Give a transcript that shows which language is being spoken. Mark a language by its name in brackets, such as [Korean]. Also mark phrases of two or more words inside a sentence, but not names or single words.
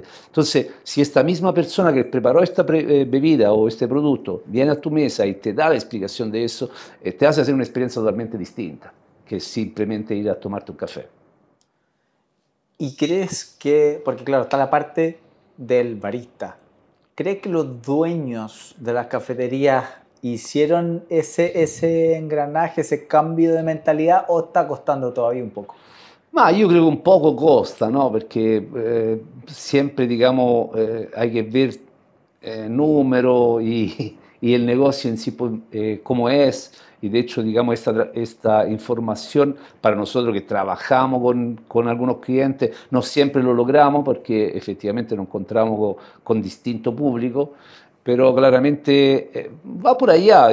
[Spanish] Entonces, si esta misma persona que preparó esta bebida o este producto viene a tu mesa y te da la explicación de eso, te hace hacer una experiencia totalmente distinta que simplemente ir a tomarte un café. ¿Y crees que, porque claro, está la parte del barista, ¿crees que los dueños de las cafeterías hicieron ese engranaje, ese cambio de mentalidad o está costando todavía un poco? [Italian] Ma io credo un poco costa, no? Perché sempre, diciamo, hai che [Spanish] ver número y el negocio en sí, pues, cómo es. Y de hecho, digamos, esta información para nosotros que trabajamos con algunos clientes, no siempre lo logramos porque efectivamente nos encontramos con distinto público, pero claramente va por allá.